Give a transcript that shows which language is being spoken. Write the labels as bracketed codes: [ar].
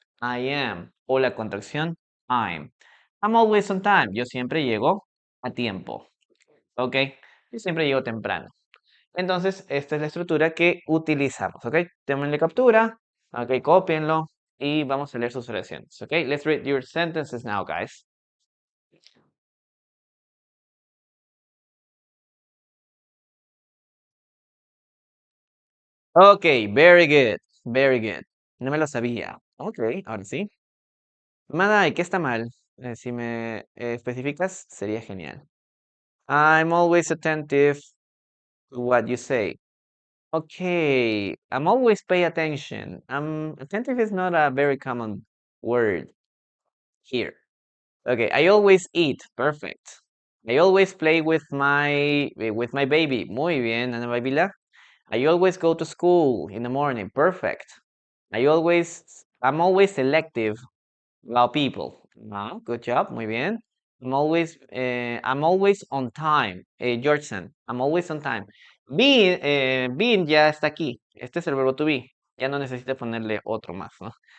[en] I am [es] o la contracción [en] I'm. I'm always on time. [es] Yo siempre llego a tiempo. ¿Ok? Yo siempre llego temprano. Entonces, esta es la estructura que utilizamos. ¿Ok? Tómenle captura. Ok, cópienlo. Y vamos a leer sus oraciones. ¿Ok? [en] Let's read your sentences now, guys. Ok, very good. Very good. [es] No me lo sabía. Ok, ahora sí. Madai, ¿qué está mal? Si me especificas, sería genial. [en] I'm always attentive to what you say. Okay, I'm always pay attention. Attentive is not a very common word here. Okay, I always eat. Perfect. I always play with my baby. [es] Muy bien, [en] Ana Babila. I always go to school in the morning. Perfect. I'm always selective about people. Good job. [es] Muy bien. [en] I'm always on time. Georgeson, I'm always on time. [es] Being ya está aquí. Este es el verbo to be. Ya no necesito ponerle otro más, ¿no?